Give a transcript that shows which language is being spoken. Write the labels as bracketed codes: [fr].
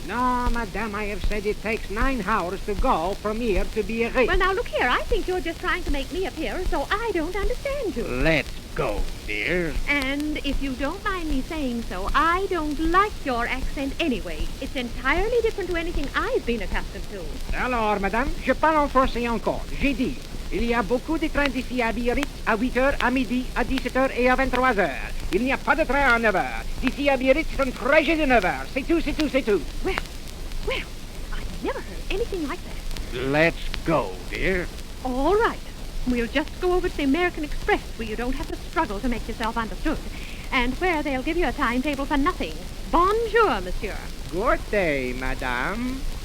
[en] No, madame, I have said it takes 9 hours to go from here to Biarritz. Well, now, look here. I think you're just trying to make me appear as though I don't understand you. Let's go, dear. And if you don't mind me saying so, I don't like your accent anyway. It's entirely different to anything I've been accustomed to. [fr] Alors, madame, je parle en français encore. J'ai dit, il y a beaucoup de trains d'ici à Biarritz à 8h, à midi, à 17h et à 23h. Il n'y a pas de train à 9h. D'ici à Biarritz, c'est un trajet de 9h. C'est tout, c'est tout, c'est tout. [en] Well, I've never heard anything like that. Let's go, dear. All right. We'll just go over to the American Express where you don't have to struggle to make yourself understood. And where they'll give you a timetable for nothing. [fr] Bonjour, monsieur. [en] Good day, madame.